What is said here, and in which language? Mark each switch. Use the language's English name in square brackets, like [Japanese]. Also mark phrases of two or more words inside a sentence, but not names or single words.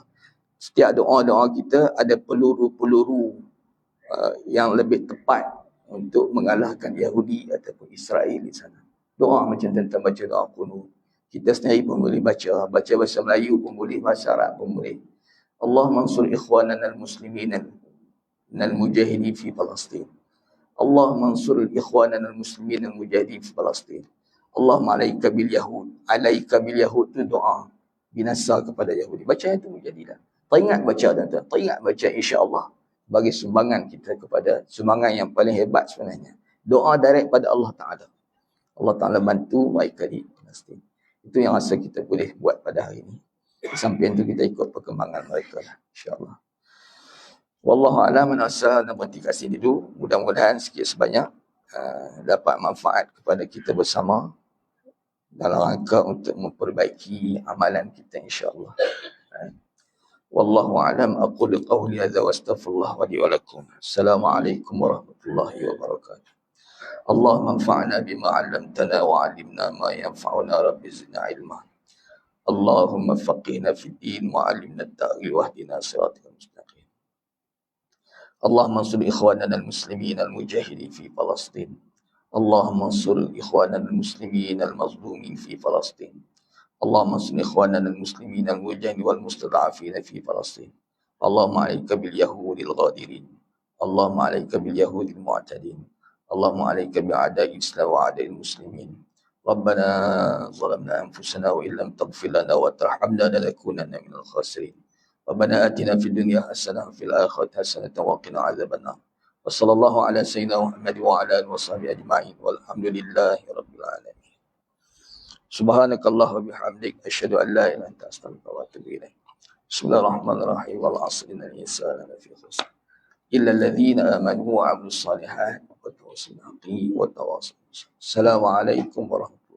[Malay] Setiap doa-doa kita ada peluru-peluru yang lebih tepat untuk mengalahkan Yahudi ataupun Israel di sana. Doa macam tentang baca doa kunut. Kita sendiri pun boleh baca bahasa Melayu pun boleh, bahasa Arab pun boleh. [Arabic] الله منصور إخواننا المسلمين المجاهدين في فلسطين. الله منصور إخواننا المسلمين المجاهدين في فلسطين. اللهم عليك باليهود. عليك باليهود [Malay] tu doa binasa kepada Yahudi. Baca itu jadilah. Teringat baca tuan-tuan. Teringat baca insya-Allah. Bagi sumbangan kita kepada sumbangan yang paling hebat sebenarnya. Doa direct pada Allah Ta'ala. Allah Ta'ala bantu mereka di Palestin. Itu yang rasa kita boleh buat pada hari ini. Sampai itu kita ikut perkembangan mereka lah. [Arabic] إن شاء الله والله أعلم بالصواب. [Malay] Dan berhenti kat sini dulu. Mudah-mudahan sikit sebanyak dapat manfaat kepada kita bersama dalam rangka untuk memperbaiki amalan kita insya-Allah. [Arabic] والله أعلم. أقول قولي هذا وأستغفر الله ولي ولكم السلام عليكم ورحمة الله وبركاته. اللهم انفعنا بما علمتنا وعلمنا ما ينفعنا ربي زدنا علما. اللهم فقهنا في الدين وعلمنا التأويل واهدنا الصراط المستقيم. اللهم انصر إخواننا المسلمين المجاهدين في فلسطين. اللهم انصر إخواننا المسلمين المظلومين في فلسطين. اللهم انصر إخواننا المسلمين المجاهدين والمستضعفين في فلسطين. اللهم عليك باليهود الغادرين اللهم عليك باليهود المعتدين. اللهم عليك بأعداء الإسلام وأعداء المسلمين. ربنا ظلمنا أنفسنا وإن لم تغفر لنا وترحمنا لنكونن من الخاسرين. ربنا آتنا في الدنيا حسنة وفي الآخرة حسنة وقنا عذاب النار. وصلى الله على سيدنا محمد وعلى آله وصحبه أجمعين. والحمد لله رب العالمين سبحانك الله وبحمدك أشهد أن لا إله إلا أنت أستغفرك وأتوب إليك. بسم الله الرحمن الرحيم والعصر إن الإنسان لفي خسر. إلا الذين آمنوا وعملوا الصالحات وتواصوا بالحق وتواصوا بالصبر.